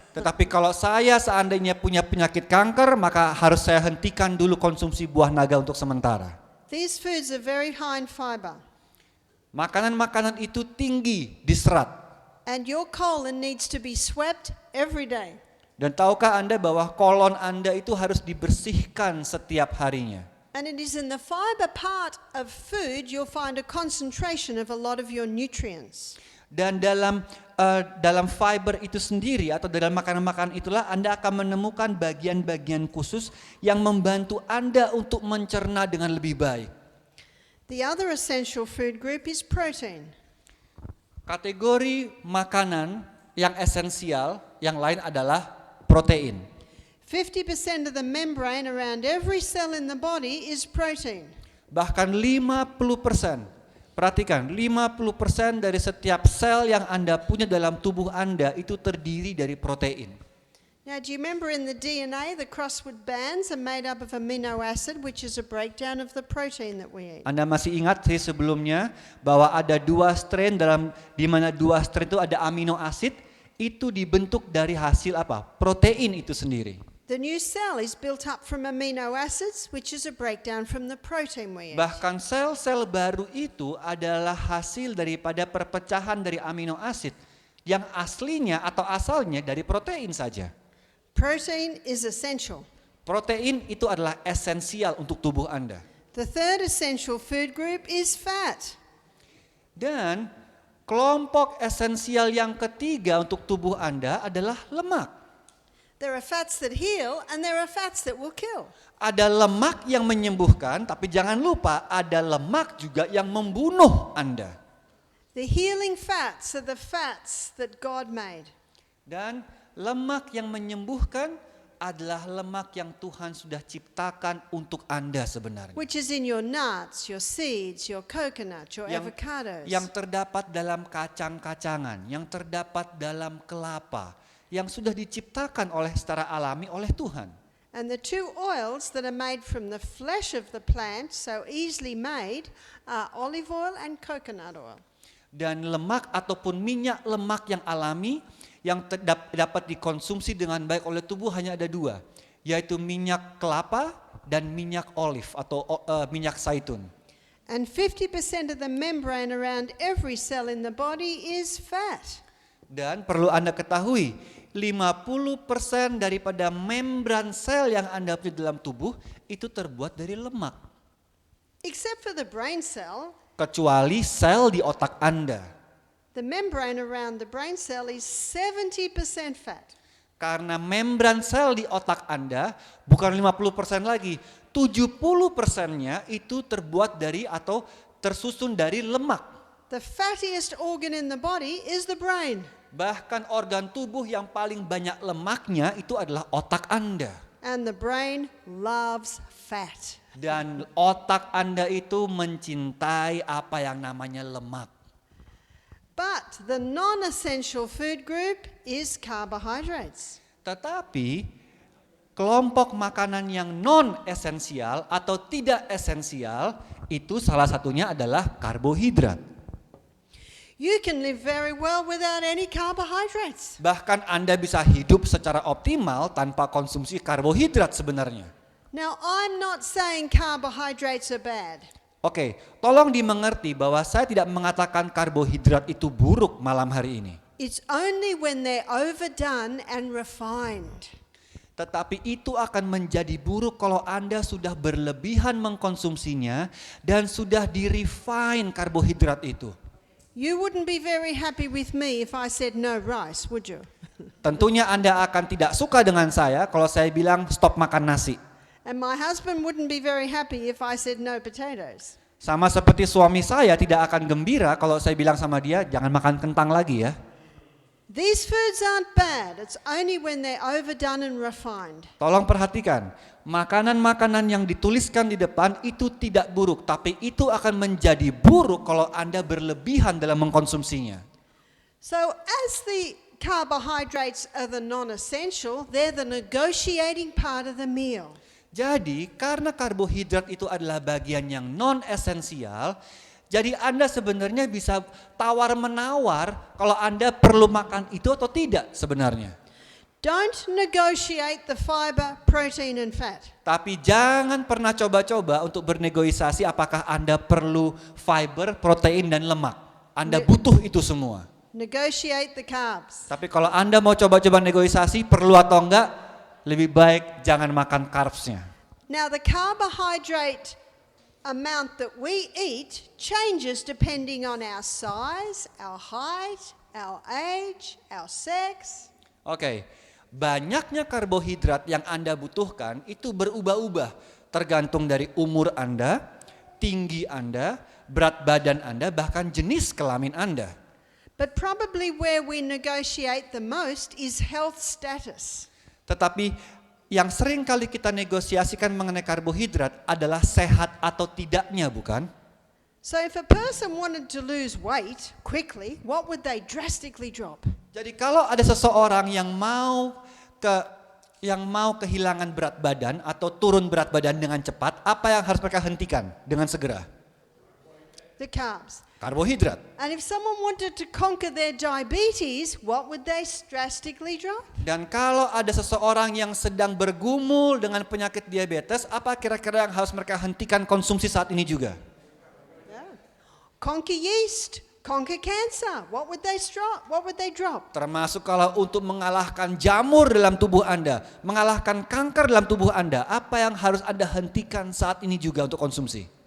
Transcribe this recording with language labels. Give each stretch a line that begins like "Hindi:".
Indonesian: Tetapi kalau saya seandainya punya penyakit kanker, maka harus saya hentikan dulu konsumsi buah naga untuk sementara.
English: These foods are very high in fiber,
Indonesian: Makanan-makanan itu tinggi di serat.
English: and your colon needs to be swept every day.
Indonesian: Dan tahukah Anda bahwa kolon Anda itu harus dibersihkan setiap harinya?
English: And it is in the fiber part of food you'll find a concentration of a lot of your nutrients.
Indonesian: Dan dalam fiber itu sendiri atau dalam makanan-makanan itulah Anda akan menemukan bagian-bagian khusus yang membantu Anda untuk mencerna dengan lebih baik.
English: The other essential food group is protein.
Indonesian: Kategori makanan yang esensial yang lain adalah protein.
English: 50% of the membrane around every cell in the body is protein.
Indonesian: Bahkan 50%. Perhatikan, 50% dari setiap sel yang Anda punya dalam tubuh Anda itu terdiri dari protein.
English: Now, do you remember in the DNA, the crossword bands are made up of amino acid, which is a breakdown of the protein that we eat.
Indonesian: Anda masih ingat sih sebelumnya bahwa ada dua strain di mana dua strain itu ada amino acid, itu dibentuk dari hasil apa? Protein itu sendiri.
English: The new cell is built up from amino acids, which is a breakdown from the protein we eat.
Indonesian: Bahkan sel-sel baru itu adalah hasil daripada perpecahan dari amino acid yang aslinya atau asalnya dari protein saja.
English: Protein is essential.
Indonesian: Protein itu adalah esensial untuk tubuh Anda.
English: The third essential food group is fat.
Indonesian: Dan kelompok esensial yang ketiga untuk tubuh Anda adalah lemak.
English: There are fats that heal and there are fats that will kill.
Indonesian: Ada lemak yang menyembuhkan, tapi jangan lupa ada lemak juga yang membunuh Anda.
English: The healing fats are the fats that God made.
Indonesian: Dan lemak yang menyembuhkan adalah lemak yang Tuhan sudah ciptakan untuk Anda sebenarnya.
English: Which is in your nuts, your seeds, your coconut, your avocados.
Indonesian: Yang terdapat dalam kacang-kacangan, yang terdapat dalam kelapa, yang sudah diciptakan secara alami oleh Tuhan.
English: And the two oils that are made from the flesh of the plant, so easily made, are olive oil and coconut oil.
Indonesian: Dan lemak ataupun minyak lemak yang alami yang dapat dikonsumsi dengan baik oleh tubuh hanya ada dua, yaitu minyak kelapa dan minyak olive atau minyak zaitun.
English: And 50% of the membrane around every cell in the body is fat.
Indonesian: Dan perlu Anda ketahui, 50% daripada membran sel yang Anda punya dalam tubuh itu terbuat dari lemak.
English: Except for the brain cell,
Indonesian: Kecuali sel di otak Anda.
English: the membrane around the brain cell is 70% fat.
Indonesian: Karena membran sel di otak Anda bukan 50% lagi, 70%-nya itu terbuat dari atau tersusun dari lemak.
English: The fattiest organ in the body is the brain.
Indonesian: Bahkan organ tubuh yang paling banyak lemaknya itu adalah otak Anda.
English: And the brain loves fat.
Indonesian: Dan otak Anda itu mencintai apa yang namanya lemak.
English: But the non-essential food group is carbohydrates.
Indonesian: Tetapi kelompok makanan yang non-esensial atau tidak esensial itu salah satunya adalah karbohidrat.
English: You can live very well without any carbohydrates.
Indonesian: Bahkan Anda bisa hidup secara optimal tanpa konsumsi karbohidrat sebenarnya.
English: Now, I'm not saying carbohydrates are bad.
Indonesian: Oke, tolong dimengerti bahwa saya tidak mengatakan karbohidrat itu buruk malam hari ini.
English: It's only when they're overdone and refined.
Indonesian: Tetapi itu akan menjadi buruk kalau Anda sudah berlebihan mengkonsumsinya dan sudah di-refine karbohidrat itu.
English: You wouldn't be very happy with me if I said no rice, would you?
Indonesian: Tentunya Anda akan tidak suka dengan saya kalau saya bilang stop makan nasi.
English: And my husband wouldn't be very happy if I said no potatoes.
Indonesian: Sama seperti suami saya tidak akan gembira kalau saya bilang sama dia jangan makan kentang lagi ya.
English: These foods aren't bad. It's only when they're overdone and refined.
Indonesian: Tolong perhatikan, makanan-makanan yang dituliskan di depan itu tidak buruk, tapi itu akan menjadi buruk kalau Anda berlebihan dalam mengkonsumsinya.
English: So as the carbohydrates are the non-essential, they're the negotiating part of the meal.
Indonesian: Jadi, karena karbohidrat itu adalah bagian yang non-esensial, Jadi Anda sebenarnya bisa tawar-menawar kalau Anda perlu makan itu atau tidak sebenarnya.
English: Don't negotiate the fiber, protein, and fat.
Indonesian: Tapi jangan pernah coba-coba untuk bernegosiasi apakah Anda perlu fiber, protein, dan lemak. Anda butuh itu semua.
English: Negotiate the carbs.
Indonesian: Tapi kalau Anda mau coba-coba negosiasi perlu atau enggak, lebih baik jangan makan carbs-nya.
English: Now, the carbohydrate amount that we eat changes depending on our size, our height, our age, our sex.
Indonesian: Oke, banyaknya karbohidrat yang Anda butuhkan itu berubah-ubah tergantung dari umur Anda, tinggi Anda, berat badan Anda, bahkan jenis kelamin Anda.
English: But probably where we negotiate the most is health status.
Indonesian: Tetapi yang sering kali kita negosiasikan mengenai karbohidrat adalah sehat atau tidaknya, bukan?
English: So if a person wanted to lose weight quickly, what would they drastically drop?
Indonesian: Jadi kalau ada seseorang yang mau kehilangan berat badan atau turun berat badan dengan cepat, apa yang harus mereka hentikan dengan segera?
English: The carbs.
Indonesian: Karbohidrat.
English: And if someone wanted to conquer their diabetes, what would they drastically drop?
Indonesian: Dan kalau ada seseorang yang sedang bergumul dengan penyakit diabetes, apa kira-kira yang harus mereka hentikan konsumsi saat ini juga?
English: Yeah. Conquer yeast, conquer cancer. What would they drop? What would they drop?
Indonesian: Termasuk kalau untuk mengalahkan jamur dalam tubuh Anda, mengalahkan kanker dalam tubuh Anda, apa yang harus Anda hentikan saat ini juga untuk konsumsi?